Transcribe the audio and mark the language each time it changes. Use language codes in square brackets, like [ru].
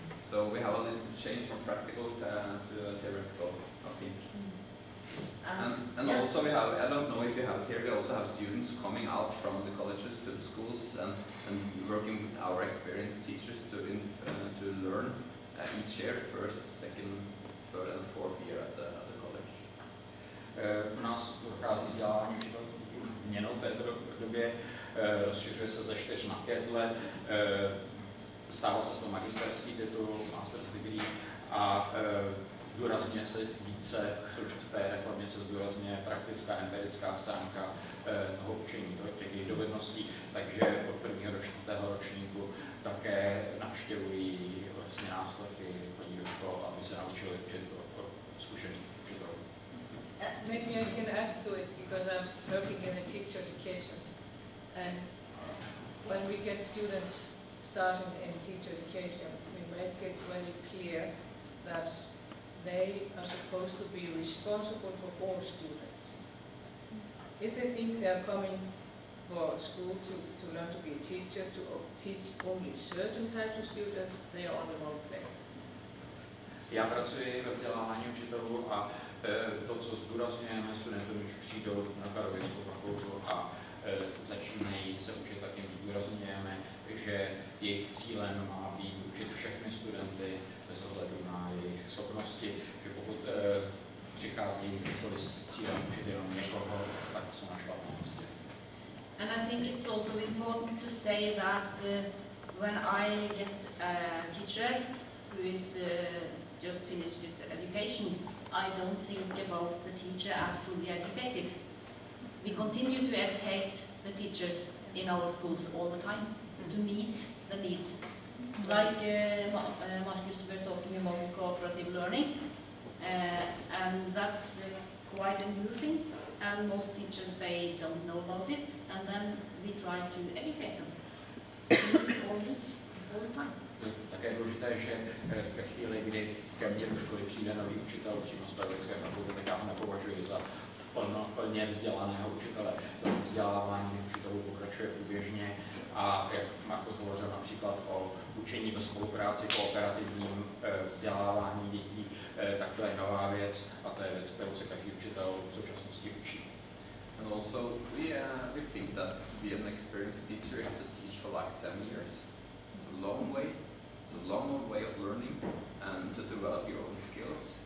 [en] So we have a little change from practical to theoretical, I think. And yeah. Also we have, I don't know if you have it here, we also have students coming out from the colleges to the schools and working with our experienced teachers to learn each year, first, second, third and fourth year at the college. [cs] U nás dochází vzdělávání změnou v této době, rozšiřuje se ze 4 na 5 let. Stává se z toho magisterský titul, master's degree a zdůrazňuje se více, v té reformě se zdůrazňuje praktická, empirická stránka toho učení, těch jejich dovedností, takže od 1. do 4. ročníku také navštěvují vlastně následky, chodí do škol, aby se naučili učit od zkušených učitelů. [en] Maybe I can add to it because I'm working in a teacher education, and when we get students starting in teacher education, we make it very clear that they are supposed to be responsible for all students. If they think they are coming for school to learn to be a teacher, to teach only certain types of students, they are on the wrong place. [cs] Já pracuji ve vzdělávání učitelů a to, co zdůrazňujeme studentům, když přijdou na pedagogickou fakultu a začínají se učit, tak jim zdůrazňujeme, že jejich cílem má být učit všechny studenty bez ohledu na jejich schopnosti, že pokud přichází do školy s cílem učit jenom někoho, tak jsou na špatné místě. [en] And I think it's also important to say that when I get a teacher who is just finished its education, I don't think about the teacher as fully educated. We continue to educate the teachers in our schools all the time to meet the needs. Like Marcus were talking about cooperative learning, and that's quite a new thing. and most teachers, they don't know about it, and then we try to educate them all the time. [cs] Také je důležité, že ve chvíli, kdy ke mně do školy přijde nový učitel přímo z pedagogické fakulty, tak já ho nepovažuji za plně vzdělaného učitele. Vzdělávání učitelů pokračuje průběžně a jak Markus hovořil například o učení ve spolupráci, kooperativním vzdělávání dětí, tak to je nová věc a to je věc, kterou se každý učitel v současnosti učí. [en] And also we think that to be an experienced teacher, you have to teach for like 7 years. It's a long way. It's a long way of learning and to develop your own skills.